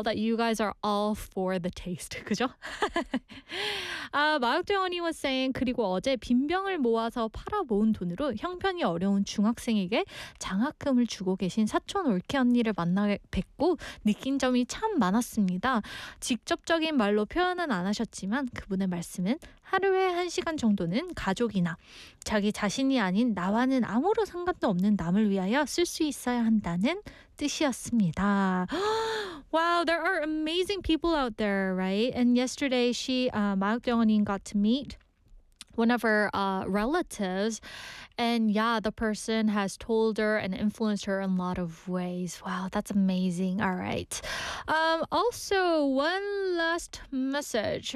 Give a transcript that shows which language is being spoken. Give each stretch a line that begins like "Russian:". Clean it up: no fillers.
English: that you guys are all for the taste,
Korean: 그죠? 아, 마역대원이
English: was saying,
Korean: 그리고 어제 빈병을 모아서 팔아모은 돈으로 형편이 어려운 중학생에게 장학금을 주고 계신 사촌 올케 언니를 만나 뵙고 느낀 점이 참 많았습니다. 직접적인 말로 표현은 안 하셨지만 그분의 말씀은 하루에 한 시간 정도는 가족이나 자기 자신이 아닌 나와는 아무런 상관도 없는 남을 위하여 쓸 수 있어야 한다는 뜻이었습니다.
English: Wow, there are amazing people out there, right? And yesterday, she, 마역대원님 got to meet one of her relatives. And yeah, the person has told her and influenced her in a lot of ways. Wow, that's amazing. All right. Also, one last message.